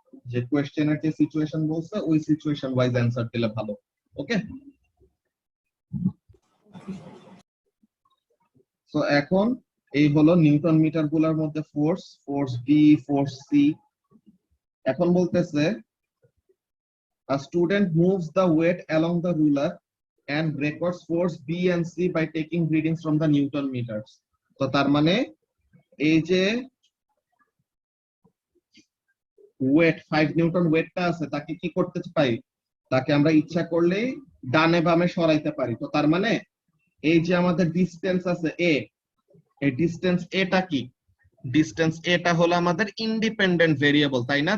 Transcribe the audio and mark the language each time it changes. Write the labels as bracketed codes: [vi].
[bn] যে কোয়েশ্চেনের যে সিচুয়েশন বলছে ওই সিচুয়েশন ওয়াইজ অ্যান্সার দিলে ভালো। ওকে, সো এখন এই হলো নিউটন মিটার গুলার মধ্যে force, force B, force C. এখন বলতেছে [en] a student moves the weight along the ruler and records force B and C by taking readings from the Newton meters. [bn] তো তার মানে এই যে ওয়েট 5 নিউটন ওয়েটটা আছে তাকে কি করতে পারি, তাকে আমরা ইচ্ছা করলেই ডানে বামে সরাইতে পারি। তো তার মানে এই যে আমাদের ডিসটেন্স আছে এ, এই ডিসটেন্স এটা কি, ডিসটেন্স এটা হলো আমাদের ইন্ডিপেন্ডেন্ট ভেরিয়েবল, তাই না?